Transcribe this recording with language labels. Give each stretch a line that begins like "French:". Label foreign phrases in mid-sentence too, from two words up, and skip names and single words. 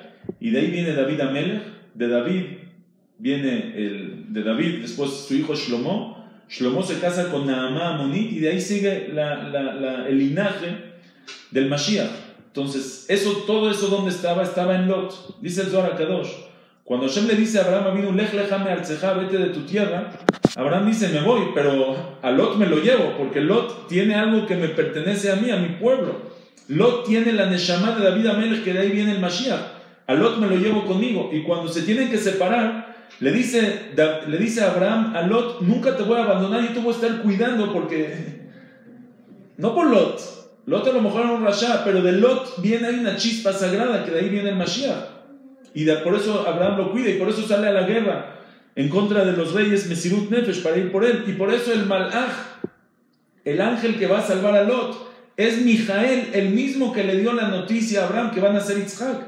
Spanish: Y de ahí viene David Amelech. De David viene de David, después su hijo Shlomo. Shlomo se casa con Naamah Amonit y de ahí sigue el linaje del Mashiach. Entonces, todo eso ¿dónde estaba? Estaba en Lot. Dice el Zohar HaKadosh. Cuando Hashem le dice a Abraham, vino
Hebrew: לך לך מארצך,
Spanish: vete de tu tierra, Abraham dice, me voy, pero a Lot me lo llevo, porque Lot tiene algo que me pertenece a mí, a mi pueblo. Lot tiene la Neshama de David Amelech, que de ahí viene el Mashiach. A Lot me lo llevo conmigo. Y cuando se tienen que separar, le dice a Abraham, a Lot, nunca te voy a abandonar y te voy a estar cuidando, porque no por Lot a lo mejor era un rasha, pero de Lot viene ahí una chispa sagrada, que de ahí viene el Mashiach, y por eso Abraham lo cuida, y por eso sale a la guerra en contra de los reyes
Hebrew: מסירות נפש,
Spanish: para ir por él, y por eso el Malach, el ángel que va a salvar a Lot, es Mijael, el mismo que le dio la noticia a Abraham que van a ser Yitzhak.